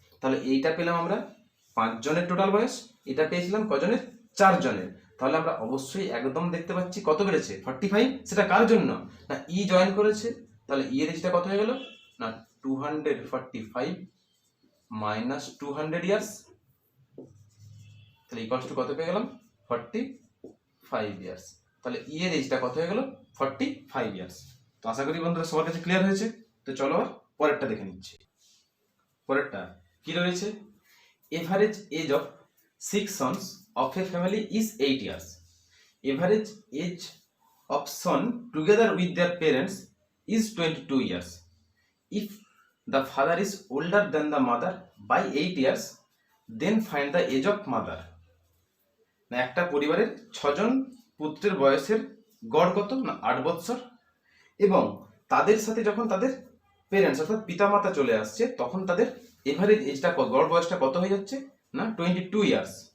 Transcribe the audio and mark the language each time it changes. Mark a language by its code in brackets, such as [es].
[bn] তাহলে এইটা পেলাম আমরা 5 জনের টোটাল বয়স, এটা পেয়েছিলাম কজনের 4 জনের, তাহলে আমরা অবশ্যই একদম দেখতে পাচ্ছি কত বেড়েছে 45, সেটা কার জন্য না ই জয়েন করেছে, তাহলে ই এর এজটা কত হয়ে গেল না 245 মাইনাস 200 ইয়ার্স, তাহলে ইকুয়ালস টু কত পেয়ে গেলাম 45 ইয়ার্স, তাহলে ই এর এজটা কত হয়ে গেল 45 ইয়ার্স। তো আশা করি বন্ধুরা সবার কাছে ক্লিয়ার হয়েছে। তো চলো আর পরেরটা দেখে নিচ্ছি। পরেরটা কি রয়েছে [en] Average age of 6 sons of a family is 8 years. Average age of son together with their parents is 22 years. If the father is older than the mother by 8 years, then find the age of mother. [bn] না একটা পরিবারের 6জন পুত্রের বয়সের গড় কত? না 8 বছর, এবং তাদের সাথে যখন তাদের পেরেন্টস অর্থাৎ পিতামাতা চলে আসছে তখন তাদের এভারেজ এজটা গড় বয়সটা কত হয়ে যাচ্ছে? না 22 ইয়ার্স।